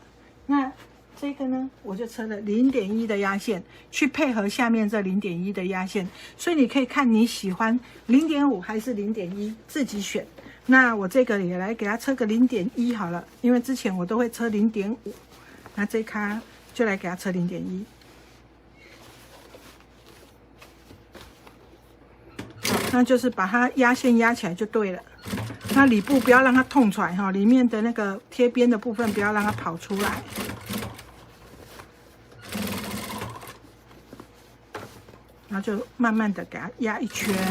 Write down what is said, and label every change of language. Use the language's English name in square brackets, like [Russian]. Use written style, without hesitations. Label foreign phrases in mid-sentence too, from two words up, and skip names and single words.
[Chinese] 那這個呢，我就車了0.1的壓線，去配合下面這0.1的壓線，所以你可以看你喜歡0.5还是0.1，自己選。那我這個也來給它車個0.1好了，因為之前我都會車0.5，那這卡就來給它車0.1。好，那就是把它壓線壓起來就對了。那裡部不要讓它痛出來哈，裡面的那個貼邊的部分不要讓它跑出來。然后就慢慢的给它壓一圈。